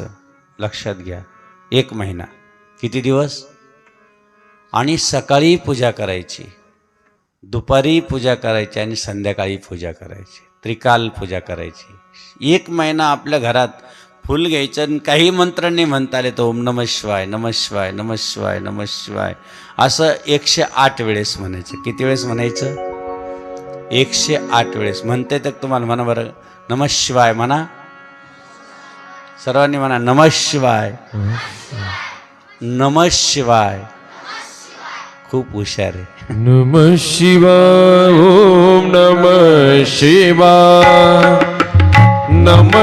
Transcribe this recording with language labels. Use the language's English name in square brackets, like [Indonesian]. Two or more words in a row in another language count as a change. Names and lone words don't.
[Marathi] लक्षात घ्या, 1 महिना. किती दिवस? आणि सकाळी पूजा करायची, दुपारी पूजा करायची आणि संध्याकाळी पूजा करायची, त्रिकाल पूजा करायची. 1 महिना आपल्या घरात फुल घ्यायचं आणि काही मंत्र नाही म्हणता आले तर [Sanskrit] ओम नमः शिवाय, नमः शिवाय, नमः शिवाय, नमः शिवाय [Marathi] असं 108 वेळेस म्हणायचं. किती वेळेस म्हणायचं? 108 वेळेस. म्हणते तर तुम्हाला म्हणा बरं. [Sanskrit] नमः शिवाय [Marathi] म्हणा, सर्वांनी म्हणा [Sanskrit] नमः शिवाय, नमः शिवाय. [Marathi] खूप हुशार आहे. [Sanskrit] नमः शिवाय, ओम नमः शिवाय, नमः